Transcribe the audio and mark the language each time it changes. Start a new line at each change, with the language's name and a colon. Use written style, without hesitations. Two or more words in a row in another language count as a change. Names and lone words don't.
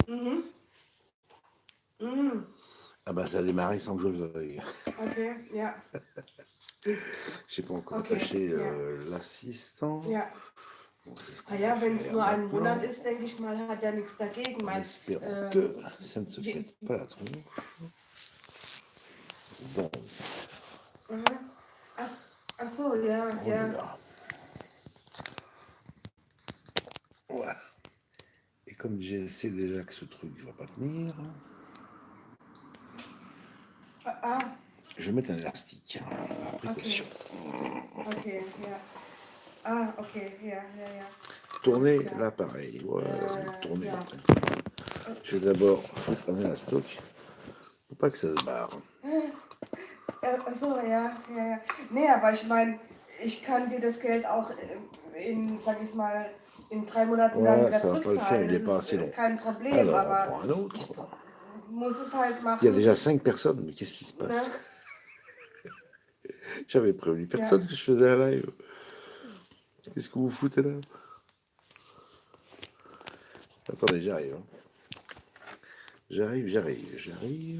French: Mhm. Mhm. Ah ben ça a démarré sans que je le veuille.
German: Okay, ja.
French: J'ai pas encore
German: Okay,
French: attaché
German: ja.
French: L'assistant.
German: Ja.
French: Bon, c'est ce qu'on
German: Naja,
French: va
German: wenn es
French: faire
German: nur einen
French: maintenant.
German: Monat ist, denke ich mal, hat er nichts dagegen.
French: En
German: Mein,
French: espérant que ça ne se pète pas la tronche. Bon,
German: ach so, ja,
French: on y
German: ja.
French: va. Voilà. Et comme je sais déjà que ce truc ne va pas tenir,
German: Ah,
French: je vais mettre un élastique, par précaution.
German: okay, ja. Ah, okay, ja, ja, ja.
French: Tournez
German: Alles klar.
French: l'appareil. Voilà, tournez.
German: Ja.
French: Je vais d'abord foutre un élastoc pour pas que ça se barre.
German: Ach so, ja, ja, ja. Nee, aber ich meine, ich kann dir das Geld auch in, sag ich mal, in 3 Monaten dann
French: Ouais,
German: wieder
French: ça va pas le faire,
German: zurückzahlen.
French: il n'est
German: Das
French: pas
German: ist
French: assez long.
German: kein Problem,
French: Alors, on
German: aber
French: prend un autre.
German: ich muss es halt
French: Il y a
German: machen.
French: déjà 5 personnes, mais qu'est-ce qui se passe?
German: Ne?
French: J'avais prévenu personne que je faisais un live. Qu'est-ce que vous foutez là? Attendez, j'arrive. J'arrive.